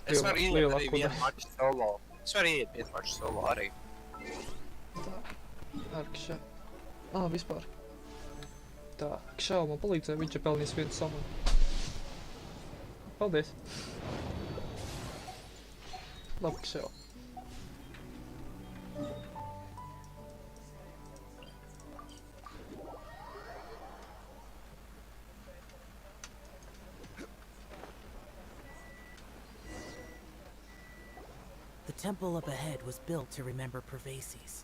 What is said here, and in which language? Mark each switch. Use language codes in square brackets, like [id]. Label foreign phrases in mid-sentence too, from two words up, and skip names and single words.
[lv] Es varu iet arī vienu maču solo. Es varu iet vienu maču solo arī. Tā, ar Kšau. Vispār. Tā, Kšau man palīdzēja, viņš ir pelnījis vienu samanu. Paldies. Labi, Kšau. [en] The temple up ahead was built to remember Pervases.